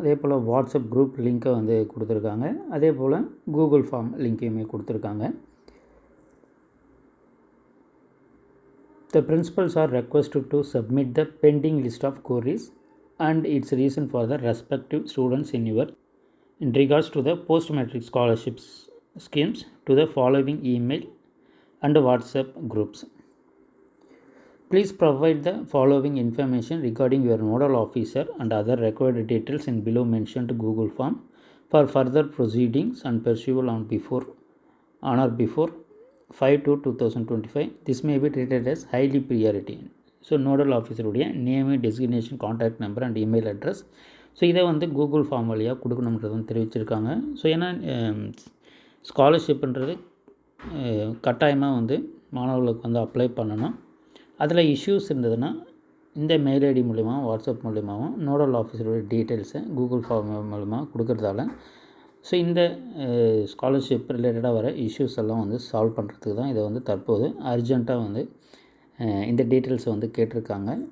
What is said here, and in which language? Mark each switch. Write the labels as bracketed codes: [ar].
[ta] அதே போல் WhatsApp group லிங்க்கை கொடுத்துருக்காங்க. அதே போல் கூகுள் ஃபார்ம் லிங்க்கையுமே கொடுத்துருக்காங்க. [en] The principals are requested to submit the pending list of queries and its reason for the respective students in regards to the post-matric scholarships schemes to the following email and WhatsApp groups. Please provide the following information regarding your nodal officer and other required details in below mentioned Google form for further proceedings and pursual on or before 5/2/2025. This may be treated as highly priority. [ta] So nodal ஆஃபீஸருடைய name, designation, contact number and email address. So இதை Google form வழியாக கொடுக்கணுன்றது தெரிவிச்சிருக்காங்க. So ஏன்னா ஸ்காலர்ஷிப்ன்றது கட்டாயமாக மாணவர்களுக்கு apply பண்ணணும். அதில் issues இருந்ததுன்னா இந்த மெயில் ஐடி மூலிமா, வாட்ஸ்அப் மூலிமாவும் நோடல் ஆஃபீஸருடைய டீட்டெயில்ஸை கூகுள் ஃபார்ம் மூலிமா கொடுக்கறதால ஸோ இந்த ஸ்காலர்ஷிப் ரிலேட்டடாக வர இஷ்யூஸ் எல்லாம் சால்வ் பண்ணுறதுக்கு தான் இதை தற்போது அர்ஜெண்ட்டாக இந்த டீட்டெயில்ஸை கேட்டிருக்காங்க.